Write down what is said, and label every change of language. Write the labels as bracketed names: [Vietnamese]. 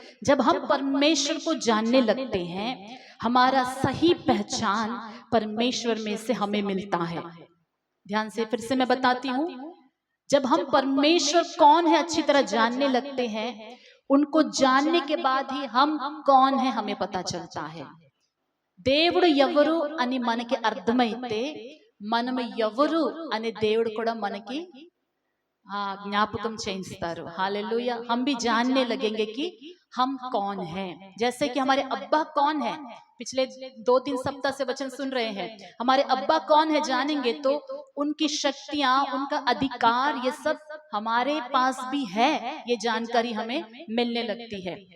[Hindi] जब हम परमेश्वर को जानने लगते हैं, हमारा सही पहचान परमेश्वर में से हमें मिलता है। ध्यान से फिर से मैं बताती हूं, जब हम परमेश्वर कौन है अच्छी तरह जानने लगते हैं, उनको जानने के बाद ही हम कौन है हमें पता चलता है। [Telugu] దేవుడు ఎవరు అని మనకి అర్థమైతే మనం ఎవరు అనే దేవుడు కూడా మనకి ज्ञापकम చేయిస్తారు। [Hindi] हालेलुया। हम भी जानने लगेंगे कि हम कौन हैं। जैसे कि हमारे अब्बा कौन है, पिछले 2-3 सप्ताह से वचन सुन रहे हैं, हमारे अब्बा कौन है जानेंगे तो उनकी शक्तियां, उनका अधिकार, ये सब हमारे पास भी है, ये जानकारी हमें मिलने लगती है।